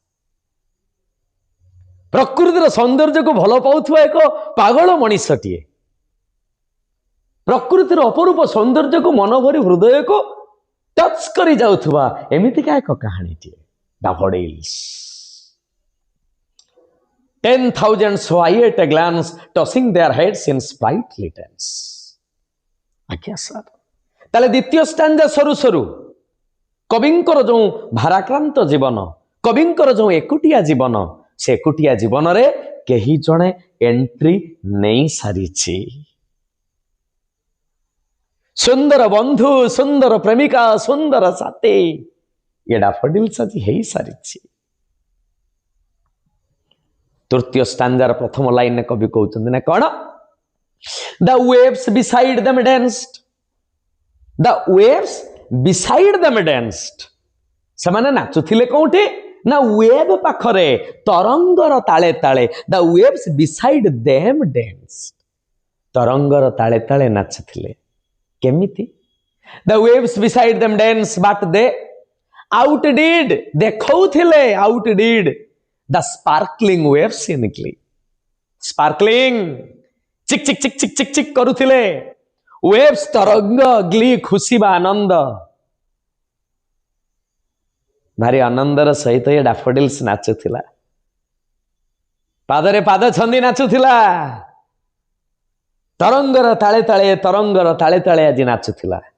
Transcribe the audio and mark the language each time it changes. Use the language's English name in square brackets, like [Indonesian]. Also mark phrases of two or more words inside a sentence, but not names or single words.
[Odia] ପ୍ରକୃତିର ସୌନ୍ଦର୍ଯ୍ୟକୁ ଭଲ ପାଉଥିବା ଏକ ପାଗଳ ମଣିଷଟିଏ, ପ୍ରକୃତିର ଅପରୂପ ସୌନ୍ଦର୍ଯ୍ୟକୁ ମନଭରି ହୃଦୟକୁ ଟଚ୍ କରି ଯାଉଥିବା ଏମିତିକା ଏକ କାହାଣୀଟିଏ ଡାଫୋଡିଲ୍ସ। [English] 10,000 sway at a glance, tossing their heads in sprightly dance. [Odia] ଆଜ୍ଞା ସାର୍, ତାହେଲେ ଦ୍ୱିତୀୟ ଷ୍ଟାଞ୍ଜା ସରୁ ସରୁ କବିଙ୍କର ଯେଉଁ ଭାରାକ୍ରାନ୍ତ ଜୀବନ, କବିଙ୍କର ଯେଉଁ ଏକୁଟିଆ ଜୀବନ, ସେ ଏକୁଟିଆ ଜୀବନରେ କେହି ଜଣେ ଏଣ୍ଟ୍ରି ନେଇ ସାରିଛି। ସୁନ୍ଦର ବନ୍ଧୁ, ସୁନ୍ଦର ପ୍ରେମିକା, ସୁନ୍ଦର ସାଥୀ, ଏ ଡାଫୋଡିଲ୍ସ ଆଜି ହେଇସାରିଛି। ତୃତୀୟ ଷ୍ଟାଞ୍ଜାର ପ୍ରଥମ ଲାଇନରେ କବି କହୁଛନ୍ତି ନା କଣ? [English] The waves beside them danced. The waves beside them danced. [Odia] ସେମାନେ ନାଚୁଥିଲେ କୋଉଠି? ନା ୱେଭ ପାଖରେ, ତରଙ୍ଗର ତାଳେ ତାଳେ। [English] The waves beside them danced. [Odia] ତରଙ୍ଗର ତାଳେ ତାଳେ ନାଚୁଥିଲେ। କେମିତି? [English] The waves beside them danced, but they outdid, ଦେଖଉଥିଲେ, outdid the sparkling waves in glee. Sparkling, [Odia] ଚିକ୍ ଚିକ୍ ଚିକ୍ ଚିକ୍ ଚିକ୍ ଚିକ୍ କରୁଥିଲେ। waves ତରଙ୍ଗ, ଗ୍ଲି ଖୁସି ବା ଆନନ୍ଦ। ଭାରି ଆନନ୍ଦର ସହିତ ଏ ଡାଫୋଡିଲ୍ସ ନାଚୁଥିଲା, ପାଦରେ ପାଦ ଛନ୍ଦି ନାଚୁଥିଲା। ତରଙ୍ଗର ତାଳେ ତାଳେ, ତରଙ୍ଗର ତାଳେ ତାଳେ ଆଜି ନାଚୁଥିଲା।